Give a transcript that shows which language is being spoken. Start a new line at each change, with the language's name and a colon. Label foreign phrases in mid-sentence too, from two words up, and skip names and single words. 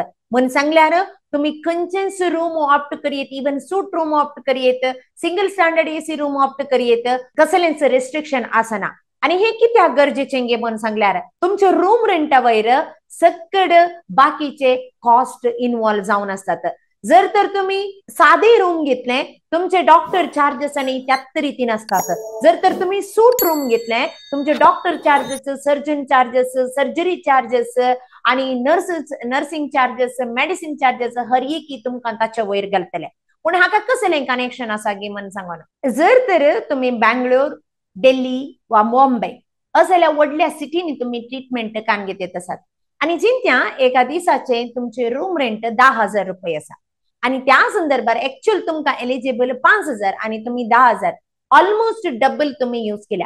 Konkani: म्हणून सांगल्यार तुम्ही खंयचेच
English: room opt
Konkani: करियेत,
English: even suite room opt
Konkani: करियेत,
English: single standard AC room opt
Konkani: करियेत, कसलेंच रेस्ट्रिक्शन आसना. आणि हे कित्याक गरजेचें गे म्हणून सांगल्यार तुमच्या रूम रेंटा वयर सकड बाकीचे
English: cost involve
Konkani: जावन असतात. जर तर तुम्ही साधे रूम घेतले तुमचे
English: doctor charges
Konkani: आणि त्याच रीतीन असतात. जर तर तुम्ही
English: suite room
Konkani: घेतले तुमचे
English: doctor charges, surgeon charges, surgery charges
Konkani: आणि
English: nursing charges, medicine charges
Konkani: हर एकी तुमकां ताच्या वयर घालतले. पूण हाका कसलें कनेक्शन आसा गे म्हणून सांगना. जर तर तुम्ही बँगलोर, दिल्ली वा मुंबई असल्या व्हडल्या सिटीनी तुम्ही ट्रीटमेंट कान घेत आसात आणि जिंत्या एका दिसाचे तुमचे
English: room rent
Konkani: 10,000 रुपये आसा आणि त्या संदर्भात ऍक्च्युअल तुमकां एलिजिबल 5,000 आणि तुम्ही 10,000
English: almost double
Konkani: तुम्ही यूज केल्या.